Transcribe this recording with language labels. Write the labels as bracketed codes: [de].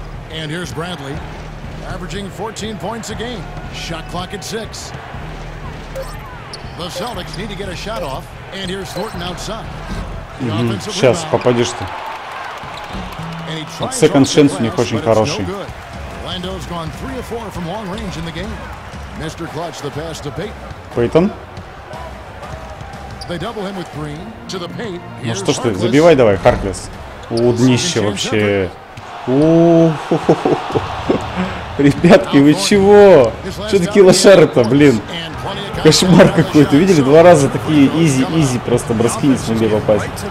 [en] And here's Bradley, averaging 14 points a game. Shot clock at 6. The Celtics need to get a shot off. And here's Thornton outside. [ru] Сейчас попадешь ты. Вот [en] second chance [ru] у них очень хороший. [en] Orlando's gone 3 of 4 from long range in the game. Mr. Clutch the pass to Payton. [ru] Пейтон. [en] They double him with Green to the paint. [ru] Ну что ж ты, забивай давай, Харклес. У, днище вообще. Ребятки, вы чего? Что такие лошары-то, блин? Кошмар какой-то. Видели, 2 раза такие изи просто броски не смогли попасть.